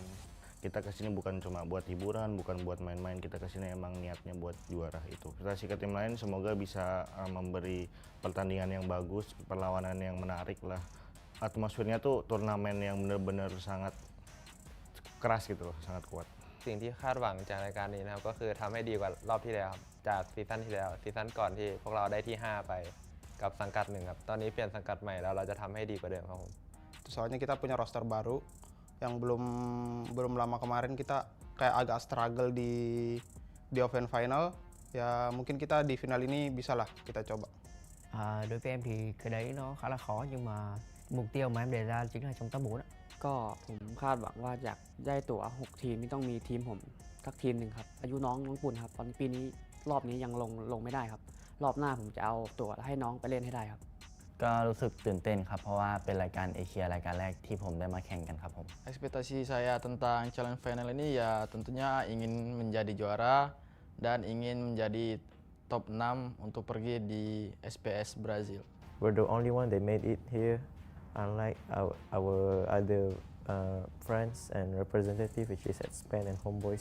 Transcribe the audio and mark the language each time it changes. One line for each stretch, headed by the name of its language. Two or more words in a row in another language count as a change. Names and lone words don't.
Indonesian: Kita kesini bukan cuma buat hiburan, bukan buat main-main. Kita kesini emang niatnya buat juara itu. Kita kasih ke tim lain, semoga bisa memberi pertandingan yang bagus, perlawanan yang menarik lah. Atmosfernya tuh turnamen yang benar-benar sangat keras gitu loh, sangat kuat.
Thai: สิ่งที่คาดหวังจากรายการนี้นะครับก็คือทำให้ดีกว่ารอบที่แล้วครับจากซีซั่นที่แล้วซีซั่นก่อนที่พวกเราได้ที่ 5 ไปกับสังกัด 1 ครับตอนนี้เปลี่ยนสังกัดใหม่แล้วเราจะทำให้ดีกว่าเดิมครับผม
Indonesian: Soalnya kita punya roster baru yang belum lama kemarin kita kayak agak struggle di Open Final. Ya mungkin kita di final ini bisa lah kita coba.
Vietnamese: Đối với em thì cái đấy nó khá là khó, nhưng mà mục tiêu mà em đề ra chính là trong top 4 ạ.
Thai: ก็ผมคาดหวังว่าอยากได้ตั๋ว6 ทีมนี่ต้องมีทีมผมสักทีมหนึ่งครับอายุน้องปุ่นครับตอนปีนี้รอบนี้ยังลงไม่ได้ครับรอบหน้าผมจะเอาตั๋วให้น้องไปเล่นให้ได้ครับ ก็รู้สึกตื่นเต้นครับเพราะว่าเป็นรายการเอเชียรายการแรกที่ผมได้มาแข่งกันครับผม
Indonesian: Ekspektasi saya tentang
English: challenge final
Indonesian: ini ya tentunya ingin menjadi juara dan ingin menjadi top 6 untuk pergi di SPS Brazil.
English: We're the only one that made it here, unlike our other friends and representative, which is at Spain and Homeboys.